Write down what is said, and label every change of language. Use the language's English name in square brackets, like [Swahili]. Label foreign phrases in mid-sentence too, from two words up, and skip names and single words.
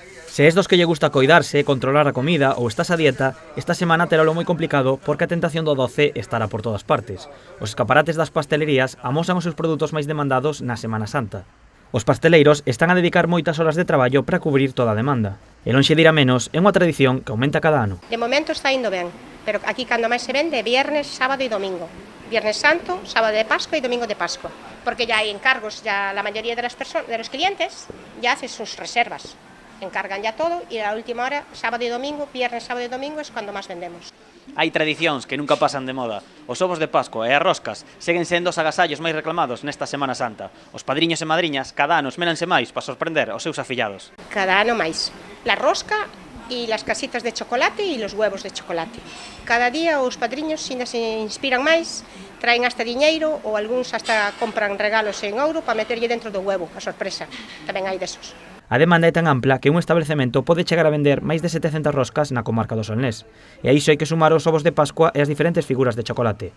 [Galician] Se es dos que lle gusta coidarse, controlar a comida ou estás a dieta, esta semana teralo moi complicado porque a tentación do doce estará por todas partes. Os escaparates das pastelerías amosan os seus produtos máis demandados na Semana Santa. Os pasteleiros están a dedicar moitas horas de traballo para cubrir toda a demanda. E lonxe de ir a menos, é unha tradición que aumenta cada ano. De momento está indo ben, pero aquí cando máis se vende é viernes, sábado e domingo. [Spanish] Viernes Santo, sábado de Pascua y domingo de Pascua, porque ya hay encargos, ya la mayoría de los clientes ya hacen sus reservas, encargan ya todo y a la última hora, sábado y domingo, viernes, sábado y domingo es cuando más vendemos. [Galician] Hai tradicións que nunca pasan de moda. Os ovos de Pascua e as roscas seguen sendo os agasallos máis reclamados nesta Semana Santa. Os padriños e madriñas cada ano esméranse máis para sorprender os seus afillados. Cada ano máis. [Spanish] La rosca y las casitas de chocolate y los huevos de chocolate. [Galician] Cada día os padriños ainda se inspiran máis, traen hasta diñeiro ou algúns hasta compran regalos en ouro para meterlle dentro do huevo, a sorpresa. Tamén hai desos. A demanda é tan ampla que un establecemento pode chegar a vender máis de 700 roscas na comarca do Solnés. E a iso hai que sumar os ovos de Pascua e as diferentes figuras de chocolate.